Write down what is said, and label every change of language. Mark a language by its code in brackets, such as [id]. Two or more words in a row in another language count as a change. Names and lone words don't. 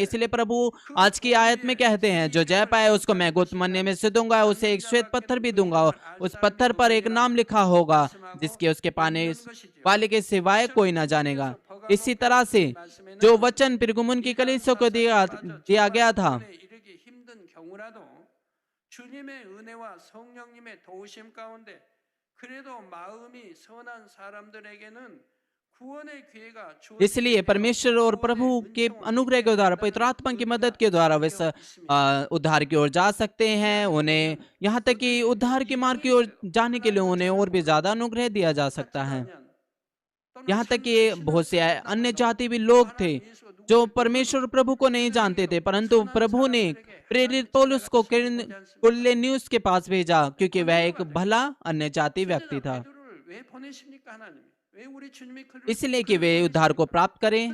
[hi] इसलिए प्रभु आज की आयत में कहते हैं, जो जय पाए उसको मैं गुप्त मन्ने में से दूंगा, उसे एक श्वेत पत्थर भी दूंगा, उस पत्थर पर एक नाम लिखा होगा जिसके उसके पाने वाले के सिवाय कोई ना जानेगा। इसी तरह से जो वचन पिरगमुन की कलीसिया को दिया गया था, [ko] 주님의 은혜와 성령님의 도우심 가운데 그래도 마음이 선한 사람들에게는 구원의 기회가 [hi] इसलिए परमेश्वर और प्रभु के अनुग्रह के द्वारा, पवित्र आत्मा की मदद के द्वारा वे उद्धार की ओर जा सकते हैं। उन्हें यहाँ तक कि उद्धार के मार्ग की ओर जाने के लिए उन्हें और भी ज्यादा अनुग्रह दिया जा सकता है। यहाँ तक कि बहुत से अन्य जाति भी लोग थे जो परमेश्वर प्रभु को नहीं जानते थे, परंतु प्रभु ने प्रेरित पौलुस को कुरनेलियुस के पास भेजा क्योंकि वह एक भला अन्य जाति व्यक्ति था, इसलिए कि वे उद्धार को प्राप्त करें।